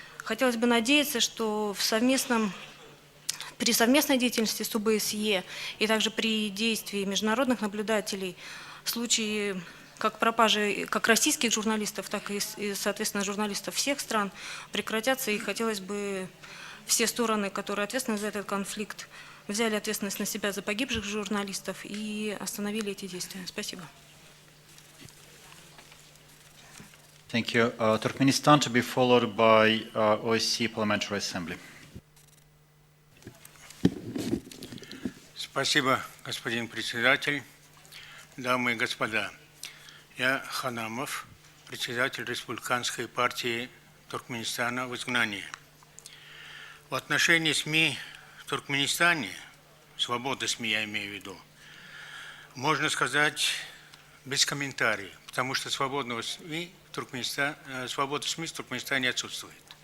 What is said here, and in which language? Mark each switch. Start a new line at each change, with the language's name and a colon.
Russian: Хотелось бы надеяться, что при совместной деятельности с ОБСЕ и также при действии международных наблюдателей случаи как пропажи как российских журналистов, так и, соответственно, журналистов всех стран прекратятся. И хотелось бы все стороны, которые ответственны за этот конфликт, взяли ответственность на себя за погибших журналистов и остановили эти действия. Спасибо.
English: Thank you. Turkmenistan to be followed by OSCE Parliamentary Assembly.
Russian: Спасибо, господин председатель, дамы и господа. Я Ханамов, председатель Республиканской партии Туркменистана в изгнании. В отношении СМИ в Туркменистане, свободы СМИ я имею в виду, можно сказать без комментариев, потому что свобода СМИ в Туркменистане отсутствует.